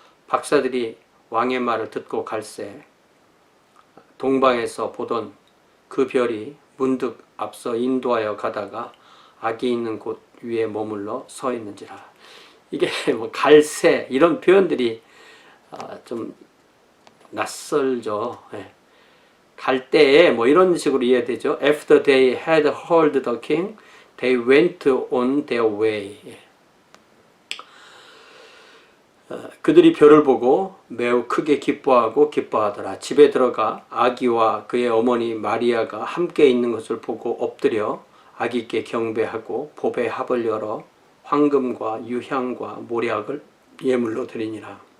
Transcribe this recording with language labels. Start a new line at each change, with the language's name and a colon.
Korean: 박사들이 왕의 말을 듣고 갈새 동방에서 보던 그 별이 문득 앞서 인도하여 가다가 아기 있는 곳 위에 머물러 서 있는지라. 이게 뭐 갈새 이런 표현들이 좀 낯설죠. 갈 때에 뭐 이런 식으로 이해되죠.
English: After they had heard the king, they went on their way.
Korean: 그들이 별을 보고 매우 크게 기뻐하더라. 집에 들어가 아기와 그의 어머니 마리아가 함께 있는 것을 보고 엎드려 아기께 경배하고 보배 합을 열어 황금과 유향과 모략을 예물로 드리니라.